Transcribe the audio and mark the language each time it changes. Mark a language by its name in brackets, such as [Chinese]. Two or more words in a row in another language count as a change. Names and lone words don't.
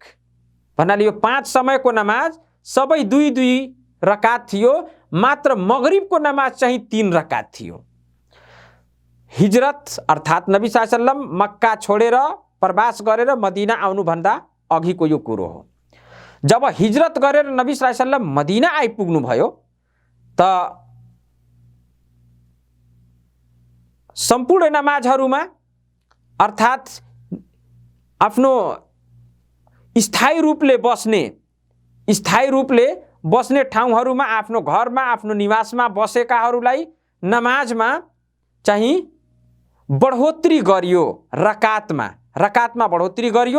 [Nepali] भन्नाले यो 5 समयको नमाज सबै 2 रकात थियो, मात्र मगरिबको नमाज चाहिँ 3 रकात थियो। हिजरत अर्थात् नबी [Arabic] صلى الله عليه وسلم [Nepali] मक्का छोडेर प्रवास गरेर मदीना आउनुभन्दा अघिको यो कुरो हो। जब हिजरत गरेर नबी [Arabic] صلى الله عليه وسلم [Nepali] मदीना आइपुग्नु भयो त सम्पूर्ण नमाजहरूमा अर्थात् आफ्नो स्थायी रूपले बस्ने ठाउँहरूमा, आफ्नो घरमा, आफ्नो निवासमा बसेकाहरूलाई नमाजमा चाहिँ बढोत्तरी गरियो, रकातमा बढोत्तरी गरियो।